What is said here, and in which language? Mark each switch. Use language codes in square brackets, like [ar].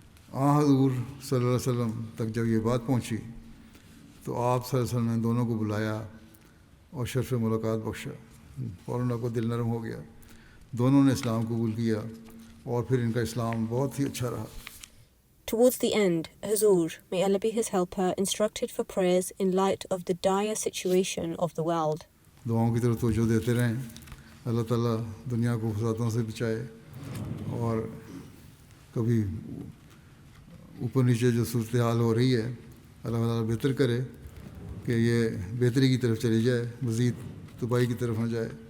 [ur] حضور صلی اللہ علیہ وسلم تک جب یہ بات پہنچی تو آپ صلی اللہ علیہ وسلم نے دونوں کو بلایا اور شرف ملاقات بخشا۔ فوراً آپ کو دل نرم ہو گیا، دونوں نے اسلام قبول کیا اور پھر ان کا اسلام بہت ہی اچھا رہا۔ [en] Towards the end, Huzur, may Allah be his helper, instructed for prayers in light of the dire situation of the world. [ur] دعاؤں کی طرف توجہ دیتے رہیں، اللہ تعالیٰ دنیا کو فسادوں سے بچائے اور کبھی اوپر نیچے جو صورتحال ہو رہی ہے اللہ تعالیٰ بہتر کرے کہ یہ بہتری کی طرف چلی جائے، مزید تباہی کی طرف نہ جائے۔